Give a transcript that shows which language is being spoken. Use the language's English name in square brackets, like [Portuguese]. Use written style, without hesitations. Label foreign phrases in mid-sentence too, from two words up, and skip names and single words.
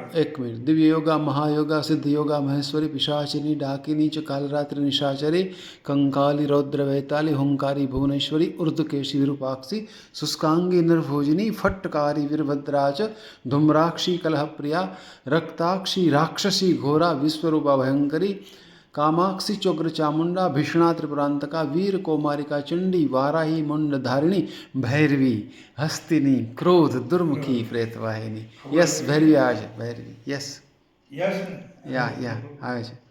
[Gujarati] એક મિનિટ. [Sanskrit] દિવ્ય યોગા, મહાયોગા, સિદ્ધ યોગા, મહેશ્વરી, પિશાચિની, ડાકિની ચ કાલરાત્રિ નિશાચરી, કંકાલી, રૌદ્ર વૈતાલી, હુંકારી, ભુવનેશ્વરી, ઉર્ધકેશી, વિરૂપાક્ષી, શુષ્કાંગી, નિર્ભોજિની, ફટ્ટકારી, વીરભદ્રા ચ ધૂમ્રાક્ષી, કલહપ્રિયા, રક્તાક્ષી, રાક્ષસી, ઘોરા, વિશ્વરૂપા, ભયંકરી, कामाक्षी, चोग्र चामुंडा, भीषणा, त्रिपुरांतका, वीर कौमारिका, चंडी, वाराही, मुंड धारिणी, भैरवी, हस्तिनी, क्रोध, दुर्मुखी, प्रेतवाहिनी. [Gujarati] यस ભૈરવી આવે છે. ભૈરવી. યસ યસ યા આવે છે.